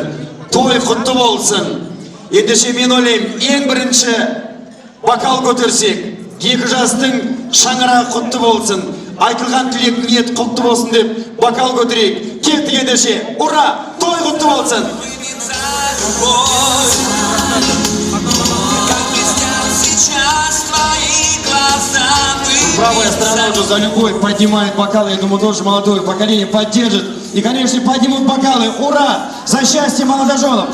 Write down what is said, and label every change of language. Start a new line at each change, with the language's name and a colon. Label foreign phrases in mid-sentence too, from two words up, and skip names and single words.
Kazakh: Той құтты болсын. Ендеше мен ойлаймын, ең бірінші бокал көтерсек, екі жастың шаңырағы құтты болсын, айтылған тілек ниет құтты болсын деп бокал көтерейік. Кеттік ендеше, ура, той құтты болсын.
Russian: Правая сторона уже за любовь поднимает бокалы. Я думаю, тоже молодое поколение поддержит. И, конечно, поднимут бокалы. Ура! За счастье молодоженов.